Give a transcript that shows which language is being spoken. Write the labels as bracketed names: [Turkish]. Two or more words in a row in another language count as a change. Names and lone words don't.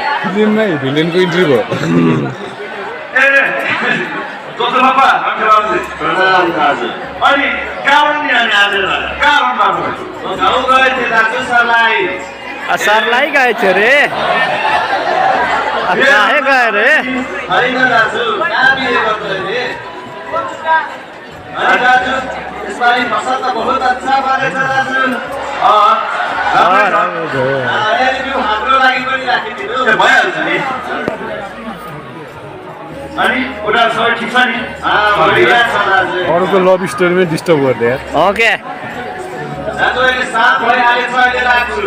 [Nepali] फिल्ममै भिलेनको इन्ट्री भयो ए दोस्रो बाबा रामखेलाजी प्रणाम दाजु अनि कहाँ नि अनि आज कहाँ रहनु भएको गाउँ गए थिए दाजु सरलाई सरलाई गए थियो रे [Hindi] काहे गए रे [Nepali] होइन दाजु कहाँ बिहे गर्नु अहिले अरे दाजु यसपालि फसल त [Hindi] बहुत अच्छा [Nepali] बनेछ दाजु राम्रो भयो अलिअलि बिउ हाम्रो लागि पनि राखिदिनु भइहाल्छ नि अनि उनीहरू सबै ठिक छ नि बढिया छ दाजु अरूको [English] love storyमै [Nepali] डिस्टर्ब गर्ने यार ओके दाजु अहिले साथ भइहालेछ अहिले राख्छु